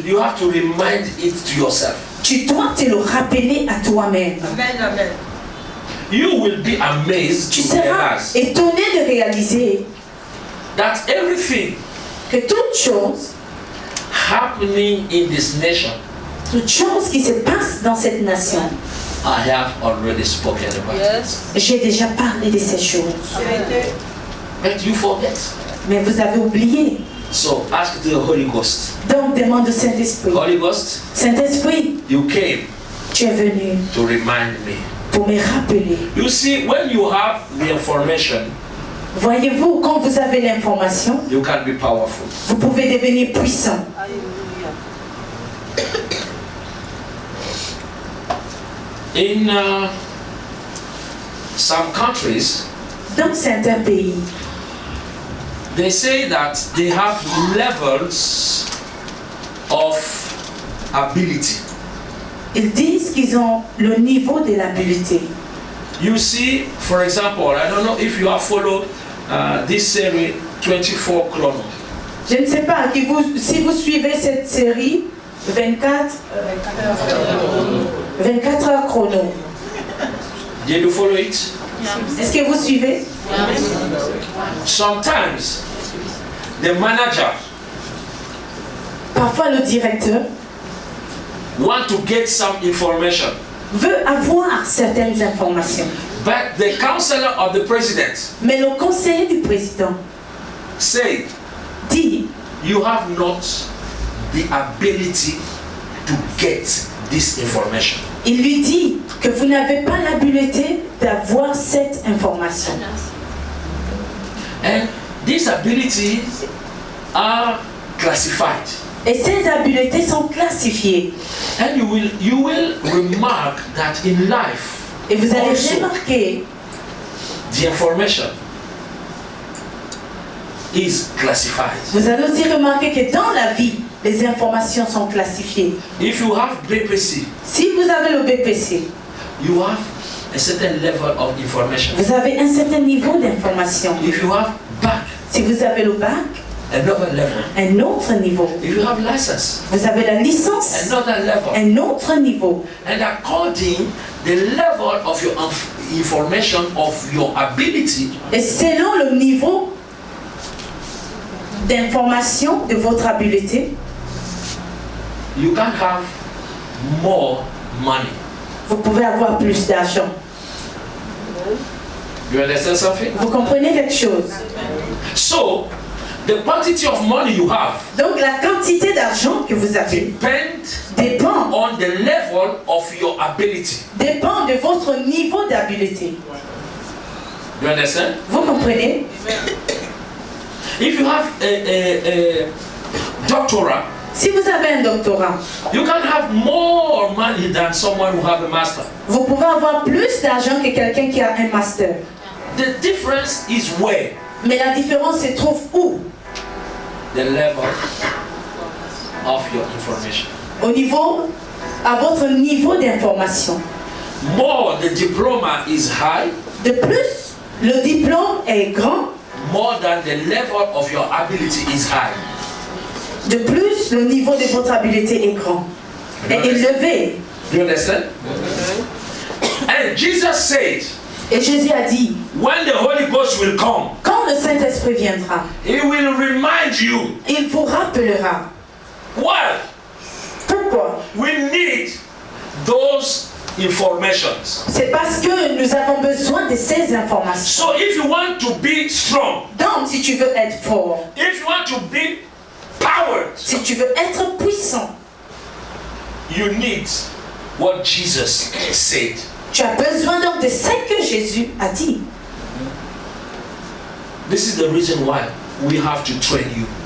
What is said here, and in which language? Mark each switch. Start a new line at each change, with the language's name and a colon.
English: You have to remind it to yourself.
French: Tu dois te le rappeler à toi-même.
English: Amen, amen. You will be amazed
French: Tu
English: to
French: seras
English: realize
French: étonné de réaliser
English: that everything
French: que toute chose
English: happening in this nation,
French: qui se passe dans cette nation,
English: I have already spoken about. Yes.
French: j'ai déjà parlé de ces choses.
English: But you forget.
French: Mais vous avez oublié.
English: So ask the Holy Ghost.
French: Donc, demande au Saint-Esprit.
English: Holy Ghost,
French: Saint-Esprit,
English: you came
French: tu es venu
English: to remind me.
French: pour me rappeler.
English: You see, when you have the information,
French: Voyez-vous, quand vous avez l'information,
English: you can be powerful.
French: vous pouvez devenir puissant. Alléluia.
English: In some countries,
French: Dans certains pays,
English: they say that they have levels of ability.
French: ils disent qu'ils ont le niveau de l'habileté.
English: You see, for example, I don't know if you have followed this series 24 Chrono.
French: Je ne sais pas si vous suivez cette série 24 heures chrono.
English: Did you follow it?
French: Est-ce que vous suivez?
English: Sometimes the manager
French: Parfois le directeur
English: want to get some information,
French: veut avoir certaines informations.
English: but the counselor of the president
French: Mais le conseiller du président
English: said,
French: dit,
English: you have not the ability to get this information.
French: il lui dit que vous n'avez pas l'habileté d'avoir cette information.
English: And these abilities are classified.
French: Et ces habiletés sont classifiées.
English: And you will remark that in life,
French: Et vous allez
English: also,
French: remarquer
English: the information is classified.
French: Vous allez aussi remarquer que dans la vie, les informations sont classifiées.
English: If you have BPC,
French: Si vous avez le BPC,
English: you have a certain level of information.
French: vous avez un certain niveau d'information.
English: If you have back,
French: Si vous avez le bac,
English: another level.
French: un autre niveau.
English: If you have license,
French: Vous avez la licence,
English: another level.
French: un autre niveau.
English: And according the level of your information, of your ability,
French: Et selon le niveau d'information de votre habileté,
English: you can have more money.
French: vous pouvez avoir plus d'argent.
English: You understand something?
French: Vous comprenez quelque chose?
English: So, the quantity of money you have
French: Donc la quantité d'argent que vous avez
English: depends on the level of your ability.
French: dépend de votre niveau d'habileté.
English: You understand?
French: Vous comprenez?
English: If you have a doctorate,
French: Si vous avez un doctorat,
English: you can have more money than someone who have a master.
French: vous pouvez avoir plus d'argent que quelqu'un qui a un master.
English: The difference is where?
French: Mais la différence se trouve où?
English: The level of your information.
French: Au niveau, à votre niveau d'information.
English: More the diploma is high,
French: De plus, le diplôme est grand.
English: more than the level of your ability is high.
French: De plus, le niveau de votre habileté est grand. Et élevé.
English: Do you understand? And Jesus said,
French: Et Jésus a dit,
English: when the Holy Ghost will come,
French: quand le Saint-Esprit viendra,
English: He will remind you.
French: il vous rappellera.
English: Why?
French: Pourquoi?
English: We need those informations.
French: C'est parce que nous avons besoin de ces informations.
English: So if you want to be strong,
French: Donc, si tu veux être fort,
English: if you want to be powered,
French: si tu veux être puissant,
English: you need what Jesus said.
French: tu as besoin donc de ce que Jésus a dit.
English: This is the reason why we have to train you